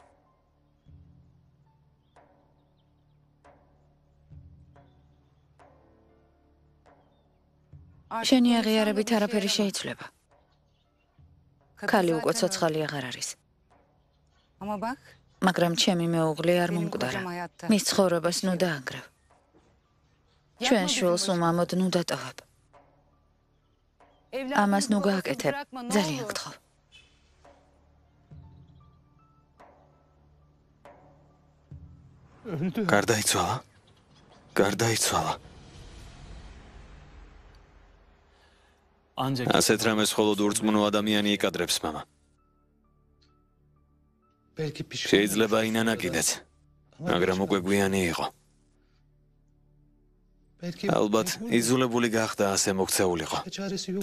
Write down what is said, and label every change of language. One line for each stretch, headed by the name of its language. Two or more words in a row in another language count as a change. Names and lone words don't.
Georgian: შენი აღიარებით არაფერი შეიცვლება. ქალი უკვე ცოცხალი აღარ არის.
Turkish: Ama bak,
Georgian: მაგრამ ჩემი მეუღლე არ მომკვდარა. მის ცხოვრებას ნუ დაანგრევ. ჩვენ შვილს უმამოდ ნუ დატოვებ. ამას ნუ გააკეთებ. ძალიან გთხოვ.
Turkish: Öldü.
Georgian: გარდაიცვალა? გარდაიცვალა. ასეთ რამეს მხოლოდ ურწმუნო ადამიანი იკადრებს, მამა.
Turkish: Belki pişman.
Georgian: შეიძლება ინანა კიდეც, მაგრამ უკვე გვიანი იყო.
Turkish: Belki
Georgian: ალბათ იძულებული გახდა ასე მოქცეულიყო.
Turkish: çaresi yok.